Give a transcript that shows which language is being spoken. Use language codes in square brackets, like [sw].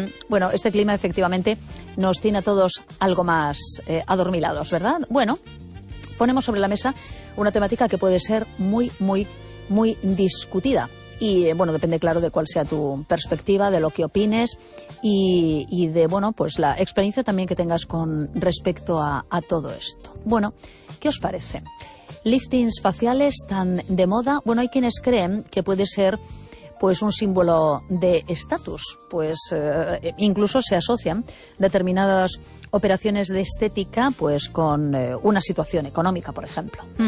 [es] Bueno, este clima efectivamente nos tiene a todos algo máis adormilados, ¿verdad? Bueno, ponemos sobre la mesa [gl] unha temática que pode ser moi, moi, moi discutida. [es] Y bueno, depende claro de cuál sea tu perspectiva, de lo que opines y de, bueno, pues la experiencia también que tengas con respecto a todo esto. Bueno, ¿qué os parece? ¿Liftings faciales tan de moda? Bueno, hay quienes creen que puede ser pues un símbolo de estatus, pues incluso se asocian determinadas operaciones de estética pues con una situación económica, por ejemplo.